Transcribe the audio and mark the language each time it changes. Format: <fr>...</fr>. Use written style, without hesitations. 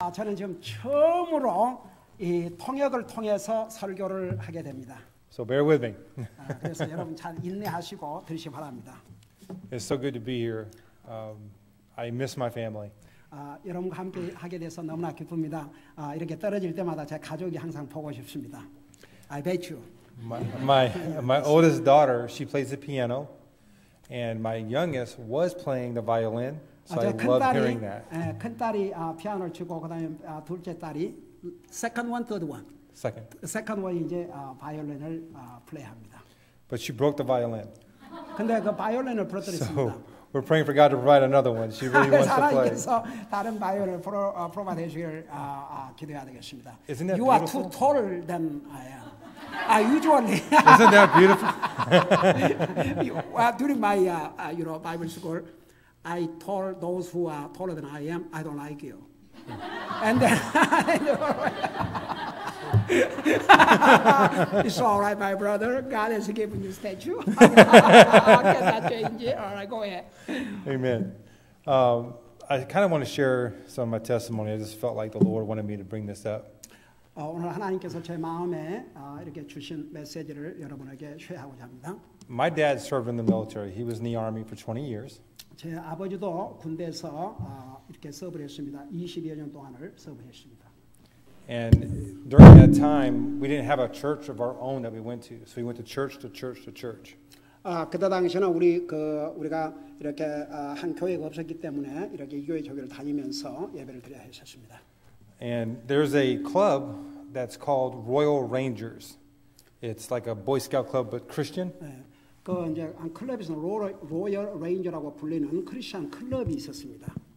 <ko>저는 지금 처음으로 이 통역을 통해서 설교를 하게 됩니다.</ko> <en>So bear with me.</en> <ko>그래서 여러분 잘 인내하시고 들으시기 바랍니다.</ko> <en>It's so good to be here. I miss my family.</en> <ko>여러분과 함께 하게 돼서 너무나 기쁩니다. 이렇게 떨어질 때마다 제 가족이 항상 보고 싶습니다.</ko> <en>I bet you. My oldest daughter, she plays the piano, and my youngest was playing the violin. So I love hearing that.</en> <ko>큰 딸이 피아노를 치고 그다음에 둘째 딸이</ko> <en>second one, third one. second one</en> <ko>이제 바이올린을 플레이합니다.</ko> <en>But she broke the violin.</en> <ko>근데 그 바이올린을 부러뜨렸습니다.</ko> <en>So we're praying for God to provide another one. She really wants to play.</en> <ko>하나님께서 다른 바이올린을 프로바이드 해주길 기도해야 되겠습니다.</ko> <en>Isn't that You are beautiful? too taller than I am. Usually. Isn't that beautiful? During my Bible school, I told those who are taller than I am, I don't like you. And then it's all right, my brother. God has given you statue. I cannot change it. All right, go ahead. Amen. I kind of want to share some of my testimony. I just felt like the Lord wanted me to bring this up.</en> <ko>오늘 하나님께서 제 마음에 이렇게 주신 메시지를 여러분에게 쉐어하고자 합니다.</ko> <en>My dad served in the military. He was in the army for 20 years.</en> <ko>제 아버지도 군대에서 이렇게 서브를 했습니다. 20여 년 동안을 서브했습니다.</ko> <en>And during that time, we didn't have a church of our own that we went to. So we went to church to church to church.</en> <ko>그때 당시에는 우리가 이렇게 한 교회가 없었기 때문에 이렇게 이교회 조교를 다니면서 예배를 드려야 했었습니다.</ko> <en>And there's a club that's called Royal Rangers. It's like a Boy Scout club, but Christian.</en> <ko>그 이제 한 클럽에서 로열 레인저라고 불리는 크리스천 클럽이 있었습니다.</ko>